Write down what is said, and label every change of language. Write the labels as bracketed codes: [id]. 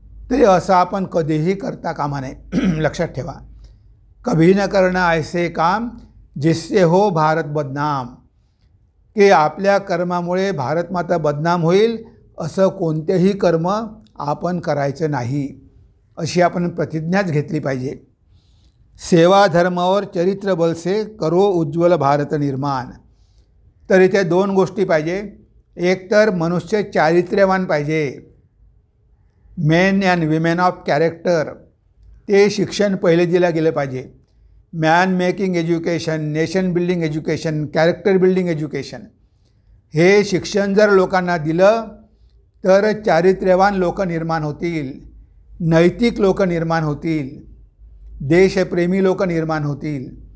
[mr] तरी असं आपण कधीही करता कामा नये. लक्षात ठेवा, [hi] कभी न करना ऐसे काम जिससे हो भारत बदनाम. [mr] की आपल्या कर्मामुळे भारत माता बदनाम होईल असं कोणतेही कर्म आपण करायचं नाही, अशी आपण प्रतिज्ञाच घेतली पाहिजे. [hi] सेवा धर्म और चरित्र बल से करो उज्ज्वल भारत निर्माण. [mr] तर इथे दोन गोष्टी पाहिजे. एक तर मनुष्य चारित्र्यवान पाहिजे, [en] men and women of character, [mr] ते शिक्षण पहिले दिलं गेलं पाहिजे. [en] man making education, nation building education, [mr] character building education, हे शिक्षण जर लोकांना दिलं तर चारित्र्यवान लोक निर्माण होतील, नैतिक लोक निर्माण होतील, देशप्रेमी लोक निर्माण होतील.